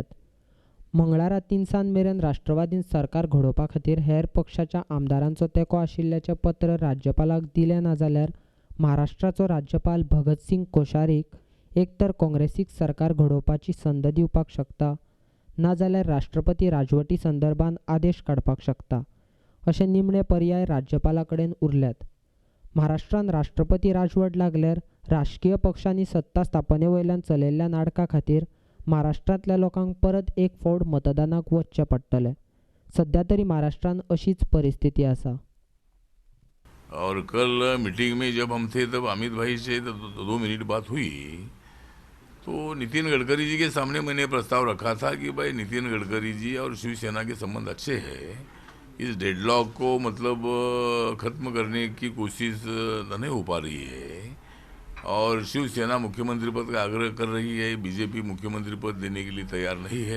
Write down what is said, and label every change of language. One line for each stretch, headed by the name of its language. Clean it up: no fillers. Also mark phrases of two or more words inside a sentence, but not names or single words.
Konkani: मंगळारा 3 सांज मेरेन राष्ट्रवादीन सरकार घडोवपा खातीर हेर पक्षाच्या आमदारांचो तेंको आशिल्ल्याचें पत्र राज्यपालाक दिलें ना जाल्यार महाराष्ट्राचो राज्यपाल भगतसिंग कोश्यारीक एक तर काँग्रेसीक सरकार घडोवपाची संद दिवपाक शकता ना जाल्यार राष्ट्रपती राजवटी संदर्भात आदेश काडपाक शकता अशे निमणे पर्याय राज्यपाला कडेन उरल्यात. महाराष्ट्रान राष्ट्रपती राजवट लागल्यार राजकीय पक्षांनी सत्ता स्थापने वयल्यान चलयल्ल्या नाटका खातीर महाराष्ट्रांतल्या लोकांक परत एक फावट मतदानाक वचचें पडटलें. सध्या तरी महाराष्ट्रान अशीच परिस्थिती आसा.
Hindi: और कल मीटिंग में जब हम थे तब अमित भाई से 2 मिनट बात हुई तो नितिन गडकरी जी के सामने मैंने प्रस्ताव रखा था कि भाई नितिन गडकरी जी और शिवसेना के संबंध अच्छे हैं, इस डेडलॉक को मतलब ख़त्म करने की कोशिश नहीं हो पा रही है और शिवसेना मुख्यमंत्री पद का आग्रह कर रही है, बीजेपी मुख्यमंत्री पद देने के लिए तैयार नहीं है.